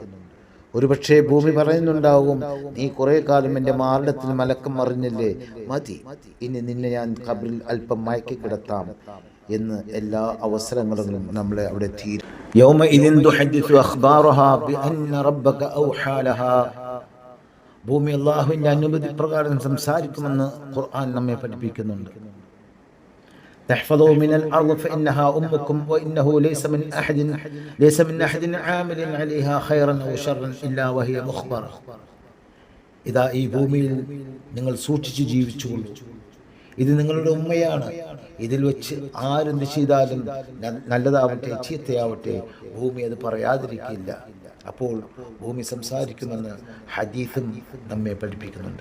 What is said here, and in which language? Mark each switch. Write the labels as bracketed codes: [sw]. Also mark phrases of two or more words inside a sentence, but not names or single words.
[ml] ഒരുപക്ഷെ ഭൂമി പറയുന്നുണ്ടാവും, നീ കുറെ കാലം എൻ്റെ മാറിടത്തിൽ മലക്കം മറിഞ്ഞില്ലേ, മതി, ഇനി നിന്നെ ഞാൻ ഖബറിൽ അല്പം മയക്കി കിടത്താം എന്ന് എല്ലാ അവസരങ്ങളിലും നമ്മളെ അവിടെ തീരും. ഭൂമി അല്ലാഹുവിൻ്റെ അനുമതി പ്രകാരം സംസാരിക്കുമെന്ന് ഖുർആൻ നമ്മെ പഠിപ്പിക്കുന്നുണ്ട്. [ar] تحفظوا من الأرض فإنها أمكم وإنه ليس من أحد عامل عليها خيرا أو شرا إلا وهي مخبرة. [ml] ഇതാ ഈ ഭൂമിയിൽ നിങ്ങൾ സൂക്ഷിച്ച് ജീവിച്ചുകൊള്ളൂ. ഇത് നിങ്ങളുടെ ഉമ്മയാണ്. ഇതിൽ വെച്ച് ആരെന്ത് ചെയ്താലും നല്ലതാവട്ടെ ചീത്തയാവട്ടെ ഭൂമി അത് പറയാതിരിക്കില്ല. അപ്പോൾ ഭൂമി സംസാരിക്കുമെന്ന് ഹദീസും നമ്മെ പഠിപ്പിക്കുന്നുണ്ട്.